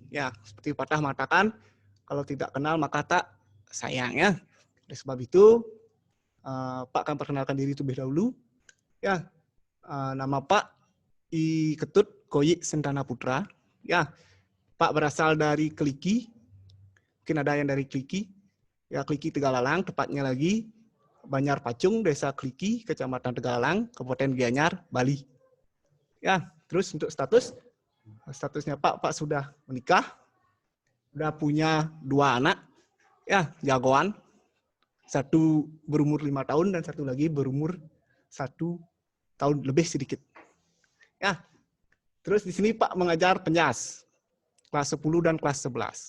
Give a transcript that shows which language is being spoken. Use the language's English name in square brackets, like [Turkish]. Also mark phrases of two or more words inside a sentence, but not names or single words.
[Indonesian] Ya seperti Patah mengatakan, kalau tidak kenal maka tak sayang ya. Oleh sebab itu, Pak akan perkenalkan diri terlebih dahulu. Ya, nama Pak I Ketut Koyi Sentana Putra. Ya, Pak berasal dari Kliki. Mungkin ada yang dari Kliki. Ya, Kliki Tegalalang, tepatnya lagi Banyar Pacung, Desa Kliki, Kecamatan Tegalalang, Kabupaten Gianyar, Bali. Ya, terus untuk statusnya Pak sudah menikah, sudah punya 2 anak, ya jagoan. Satu berumur 5 tahun dan satu lagi berumur 1 tahun lebih sedikit. Ya, terus di sini Pak mengajar penjas kelas 10 dan kelas 11.